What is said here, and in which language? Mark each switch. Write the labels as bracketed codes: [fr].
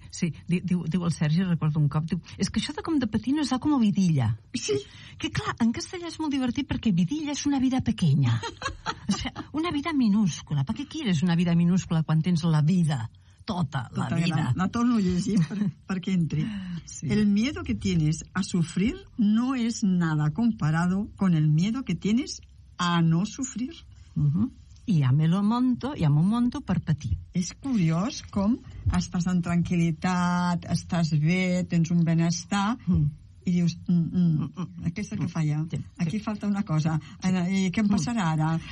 [ca] Sí, diu el Sergi, recordo un cop, diu, és que això de com de patir no es da com a vidilla. Sí. Que clar, en castellà és molt divertit perquè vidilla és [es] una vida pequeña, [ca] o sigui, una vida minúscula. Per què quieres una vida minúscula quan tens la vida, tota la vida? La torno a llegir perquè entri. Sí. [es] El miedo que tienes a sufrir no es nada comparado con el miedo que tienes a no sufrir. Y llámelo monto per patir. [ca] És curiós com estàs en tranquil·litat, estàs bé, tens un benestar, i dius, aquesta que falla, aquí falta una cosa, i què em passarà ara?